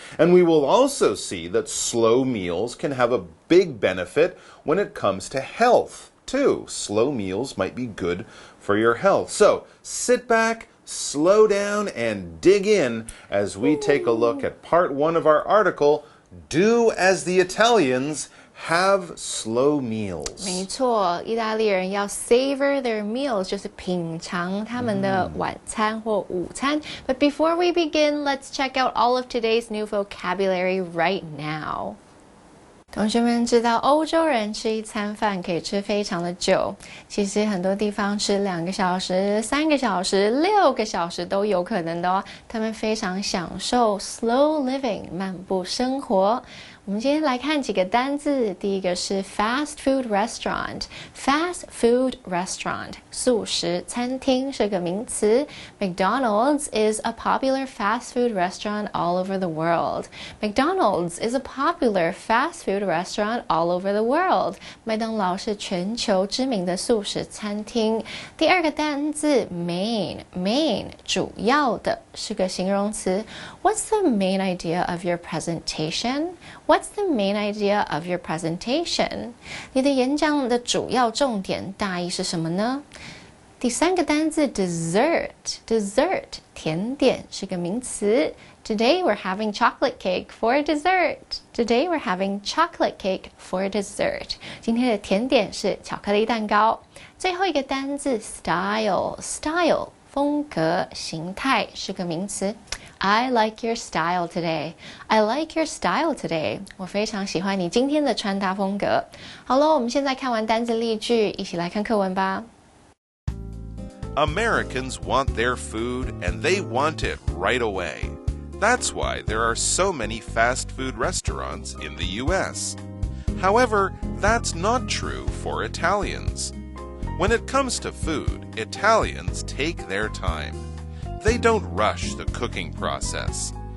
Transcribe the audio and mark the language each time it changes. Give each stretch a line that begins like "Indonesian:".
English: And we will also see that slow meals can have a big benefit when it comes to health, too. Slow meals might be good for your health. So sit back, slow down, and dig in as we take a look at part 1 of our article, Do as the Italians Have Slow Meals.
Chinese: 没错，意大利人要
English: savor their meals，
Chinese: 就是品尝他们的晚餐或午餐。
English: But before we begin, let's check out all of today's new vocabulary right now.
Chinese: 同学们知道欧洲人吃一餐饭可以吃非常的久，其实很多地方吃2个小时、3个小时、6个小时都有可能的哦。他们非常享受
English: slow living
Chinese: 慢步生活。我们今天来看几个单字，第一个是 fast food restaurant。fast food restaurant 速食餐厅是个名词。
English: McDonald's is a popular fast food restaurant all over the world. McDonald's is a popular fast food restaurant all over the world.
Chinese: 麦当劳是全球知名的速食餐厅。第二个单字 main 主要的是个形容词。
English: What's the main idea of your presentation?What's the main idea of your presentation?
Chinese: 你的演讲的主要重点大意是什么呢？第三个单字 dessert 甜点是个名词。
English: Today we're having chocolate cake for dessert. Today we're having chocolate cake for dessert.
Chinese: 今天的甜点是巧克力蛋糕。最后一个单字 style 风格形态是个名词。
English: I like your style today. I like your style today.
Chinese: 我非常喜欢你今天的穿搭风格。好了，我们现在看完单字例句，一起来看课文吧。
English: Americans want their food and they want it right away. That's why there are so many fast food restaurants in the US. However, that's not true for Italians. When it comes to food, Italians take their time.They don't rush the cooking process.